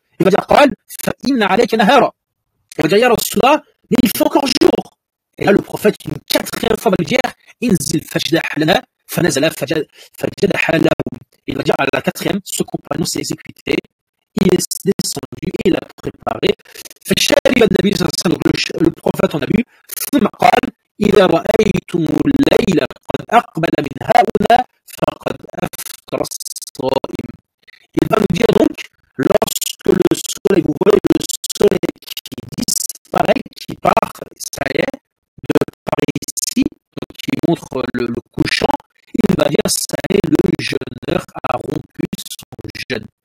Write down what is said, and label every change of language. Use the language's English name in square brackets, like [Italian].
[French] Il va dire, [Arabic] Qal, fa inna alayka nahara. [French] Il va dire, [Arabic] Ya Rasulallah, [French] mais il fait encore jour. Et là, le prophète, une quatrième fois, va lui dire, [Arabic] Inzil fajdah lana, fanazala fajdah lahu. [French] Il va dire, à la quatrième, ce compagnon s'est exécuté. Il est descendu et il a préparé. Le prophète en a bu. [Arabic] ثم قال إذا رأيتم الليل قد أقبل من هؤلاء فقد أفطر الصائم. [French] Il va nous dire donc, lorsque le soleil, vous voyez le soleil qui disparaît, qui part, ça y est, de par ici, donc qui montre le couchant, il va dire, ça y est, le jeûneur a rompu son jeûne.